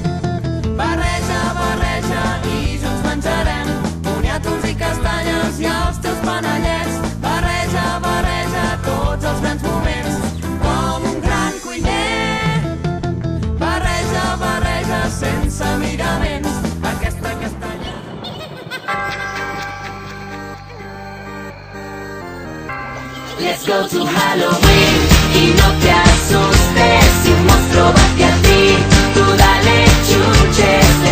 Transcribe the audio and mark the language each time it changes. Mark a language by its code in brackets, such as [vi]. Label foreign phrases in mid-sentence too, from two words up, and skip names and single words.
[ca] Barreja, barreja i junts menjarem boniatos i castanyes i els teus panellets. Barreja, barreja tots els grans moments com un gran cuiner. Barreja, barreja sense miraments aquesta castanya. [en] Let's go to Halloween [es] y no te asustes si un monstruo va hacia ti. Tú dale chuches.